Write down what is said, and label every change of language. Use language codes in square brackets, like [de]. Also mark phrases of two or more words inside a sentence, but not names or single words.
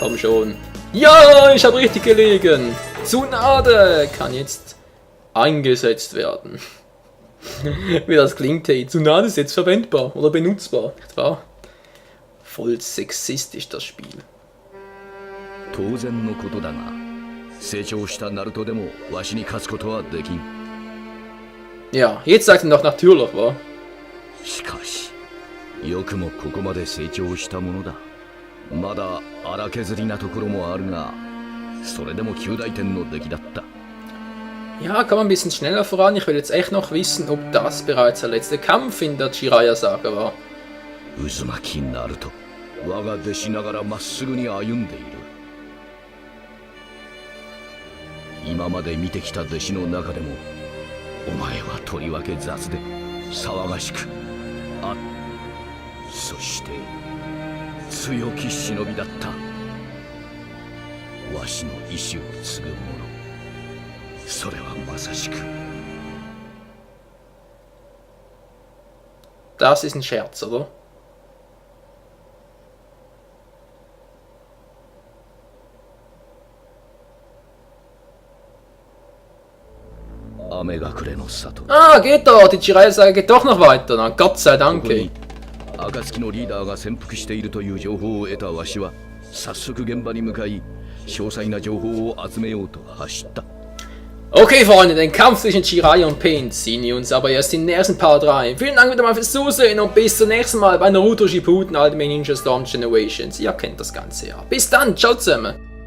[de] Komm schon. Ja, ich habe richtig gelegen. Tsunade kann jetzt eingesetzt werden. Wie das klingt, hey. Tsunade ist jetzt verwendbar oder benutzbar, nicht wahr? Voll sexistisch das Spiel. [ja] 当然のことだが、成長したナルトでもわしに勝つことはできん。 [de] Ja, jetzt sagt er noch natürlich, wa? [ja] しかし、よくもここまで成長したものだ。まだ荒削りなところもあるが、それでも9大点の出来だった。 [de] Ja, kann man ein bisschen schneller voran. Ich will jetzt echt noch wissen, ob das bereits der letzte Kampf in der Jiraiya-Saga war. [ja] 渦巻きナルト、我が弟子ながらまっすぐに歩んでいる。今まで見てきた弟子の中でも、お前はとりわけ雑で騒がしく、そして強き忍びだった。わしの意志を継ぐ者、それはまさしく。 [de] Das ist ein Scherz, oder? [ja] 雨が暮れの里。 [de] Ah, geht doch! Die Jiraiya-Saga geht doch noch weiter. Na, Gott sei [ja] こ [de] Dank. [ja] こに暁のリーダーが潜伏しているという情報を得たわしは、早速現場に向かい、詳細な情報を集めようと走った。 [de] Okay, Freunde, den Kampf zwischen Jiraiya und Pain ziehen wir uns aber erst in den nächsten Part rein. Vielen Dank wieder mal fürs Zusehen und bis zum nächsten Mal bei Naruto Shippuden Ultimate Ninja Storm Generations. Ihr kennt das Ganze ja. Bis dann, ciao zusammen!